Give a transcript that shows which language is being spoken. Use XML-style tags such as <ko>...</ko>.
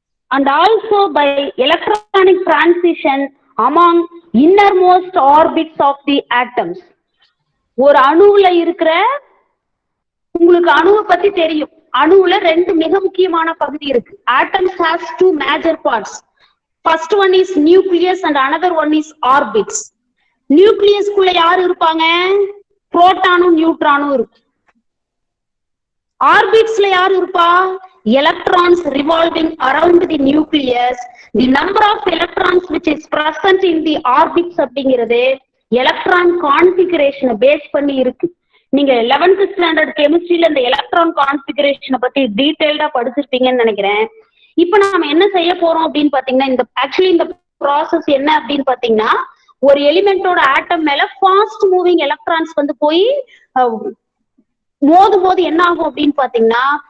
<en>And also by electronic transition among innermost orbits of the atoms.</en> <ta>ஒரு அணுவுல இருக்கிற, உங்களுக்கு அணுவை பத்தி தெரியும், அணுவுல ரெண்டு மிக முக்கியமான பகுதி இருக்கு.</ta> <en>Atoms has two major parts. First one is nucleus and another one is orbits.</en> <ta>Nucleus குள்ள யார் இருப்பாங்க? புரோட்டானும் நியூட்ரானும் இருக்கு. Orbitsல யார் இருப்பா?</ta> <en>Electrons revolving around the nucleus. The number of electrons which is present in the orbits</en> <ta>அப்படிங்கிறது எலக்ட்ரான் கான்ஃபிகரேஷனை பேஸ் பண்ணி இருக்கு. நீங்க 11th ஸ்டாண்டர்ட் கெமிஸ்ட்ரியில இந்த எலக்ட்ரான் கான்ஃபிகரேஷனை பத்தி டீடைல்டா படிச்சிருப்பீங்கன்னு நினைக்கிறேன். இப்ப நாம என்ன செய்ய போறோம் அப்படின்னு பாத்தீங்கன்னா, இந்த ப்ராசஸ் என்ன அப்படின்னு பாத்தீங்கன்னா, ஒரு எலிமெண்டோட ஆட்டம் மேல ஃபாஸ்ட் மூவிங் எலக்ட்ரான்ஸ் வந்து போய் மோதும் போது என்ன ஆகும் அப்படின்னு பாத்தீங்கன்னா</ta>